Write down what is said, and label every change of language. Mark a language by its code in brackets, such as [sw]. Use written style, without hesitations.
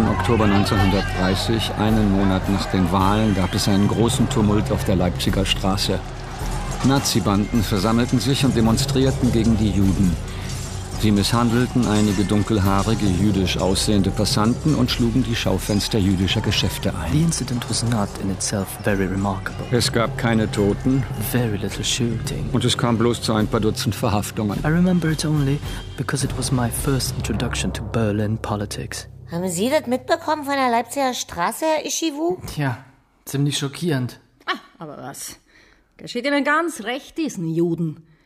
[de] Oktober 1930, einen Monat nach den Wahlen, gab es einen großen Tumult auf der Leipziger Straße. Nazi-Banden versammelten sich und demonstrierten gegen die Juden. Sie misshandelten einige dunkelhaarige, jüdisch aussehende Passanten und schlugen die Schaufenster jüdischer Geschäfte ein. [en] The incident was not in itself very remarkable. [de] Es gab keine Toten. [en] Very little shooting. [de] Und es kam bloß zu ein paar Dutzend Verhaftungen. [en] I remember it only because it was my first introduction to Berlin politics. [de] Haben Sie das mitbekommen von der Leipziger Straße, Herr Ishibu? Tja, ziemlich schockierend. Ah, aber was? Geschieht Ihnen ganz recht, diesen Juden.